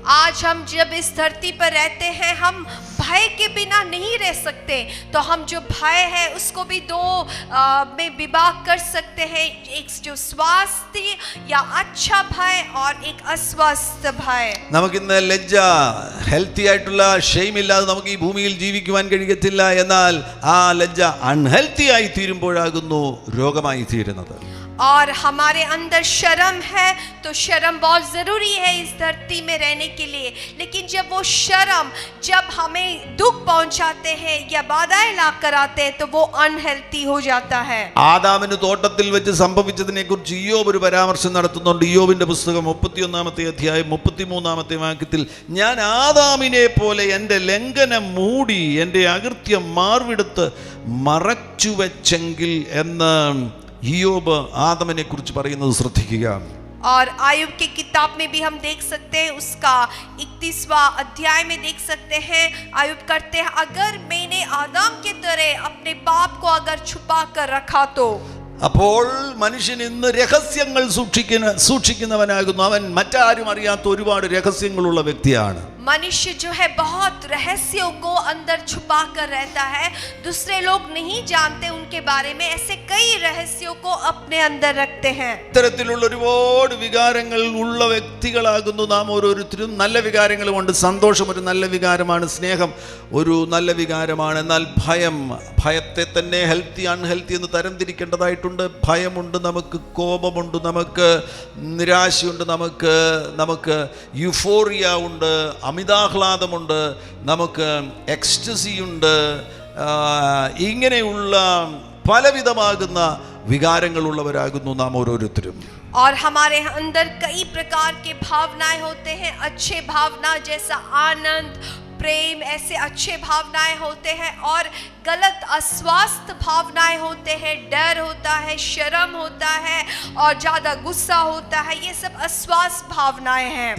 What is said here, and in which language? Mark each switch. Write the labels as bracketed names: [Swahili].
[Hindi] आज हम जब इस धरती पर रहते हैं, हम भय के बिना नहीं रह सकते. तो हम जो भय है उसको भी 2 में विभाग कर सकते हैं. एक जो स्वास्थ्य या अच्छा भय और एक अस्वस्थ भय. [Malayalam] നമുക്കിന്ന് ലജ്ജ, ഹെൽത്തി ആയിട്ടുള്ള ഷെയിം ഇല്ലാതെ നമുക്ക് ഈ ഭൂമിയിൽ ജീവിക്കുവാൻ കഴിയത്തില്ല. എന്നാൽ ആ ലജ്ജ അൺഹെൽത്തി ആയി തീരുമ്പോഴാകുന്നു രോഗമായി തീരുന്നത്. [Hindi] और हमारे अंदर शर्म है, तो शर्म बहुत ज़रूरी है इस धरती में रहने के लिए। लेकिन जब वो शर्म जब हमें दुख पहुंचाते हैं या बाधाएं ला कर आते हैं, तो वो अनहेल्थी हो जाता है। [Malayalam] ആദാമിന് തോട്ടത്തിൽ വെച്ച് സംഭവിച്ചതിനെ കുറിച്ച് ഇയ്യോബ് ഒരു പരാമർശം നടത്തുന്നുണ്ട്. ഇയ്യോബിന്റെ പുസ്തകം 31-ാമത്തെ അധ്യായം 33-ാമത്തെ വാക്യത്തിൽ, ഞാൻ ആദാമിനെ പോലെ എൻ്റെ ലംഘനം മൂടി എൻ്റെ അകൃത്യം മാർവിടുത്ത് മറച്ചു വെച്ചെങ്കിൽ എന്ന് ഇയ്യോബ് ആദമിനെ കുറിച്ച് പറയുന്നത് ശ്രദ്ധിക്കുക. [Hindi] और आयुब की किताब में भी हम देख सकते हैं, उसका 31वां अध्याय में देख सकते हैं, आयुब करते हैं, अगर मैंने आदम के तरह अपने पाप को अगर छुपा कर रखा तो। [Malayalam] അപ്പോൾ മനുഷ്യൻ ഇന്ന് രഹസ്യങ്ങൾ സൂക്ഷിക്കുന്നവനാകുന്നു. അവൻ മറ്റാരും അറിയാത്ത ഒരുപാട് രഹസ്യങ്ങളുള്ള വ്യക്തിയാണ്. [Hindi] मनुष्य जो है बहुत रहस्यों को अंदर छुपा कर रहता है, दूसरे लोग नहीं जानते उनके बारे में, ऐसे कई रहस्यों को अपने अंदर रखते हैं. [Malayalam] ഇത്തരത്തിലുള്ള ഒരുപാട് വികാരങ്ങൾ ഉള്ള വ്യക്തികളാകുന്നു നാം ഓരോരുത്തരും. നല്ല വികാരങ്ങളുമുണ്ട്. സന്തോഷം ഒരു നല്ല വികാരമാണ്, സ്നേഹം ഒരു നല്ല വികാരമാണ്. എന്നാൽ ഭയത്തെ തന്നെ ഹെൽത്തി അൺഹെൽത്തി എന്ന് തരംതിരിക്കേണ്ടതായിട്ടുണ്ട്. ഭയമുണ്ട്, നമുക്ക് കോപമുണ്ട്, നമുക്ക് നിരാശയുണ്ട്, നമുക്ക് യുഫോറിയ ഉണ്ട്, അമിതാഹ്ലാദമുണ്ട്, നമുക്ക് എക്സ്റ്റസി ഉണ്ട്. ഇങ്ങനെയുള്ള പലവിധമാകുന്ന വികാരങ്ങളുള്ളവരാകുന്നു നാം ഓരോരുത്തരും. [Hindi] और हमारे अंदर कई प्रकार के भावनाएं होते हैं, अच्छे भावना जैसा आनंद, प्रेम, ऐसे अच्छे भावनाएं होते हैं, और गलत अस्वस्थ भावनाएं होते हैं, डर होता है, शर्म होता है और ज्यादा गुस्सा होता है, ये सब अस्वस्थ भावनाएं हैं.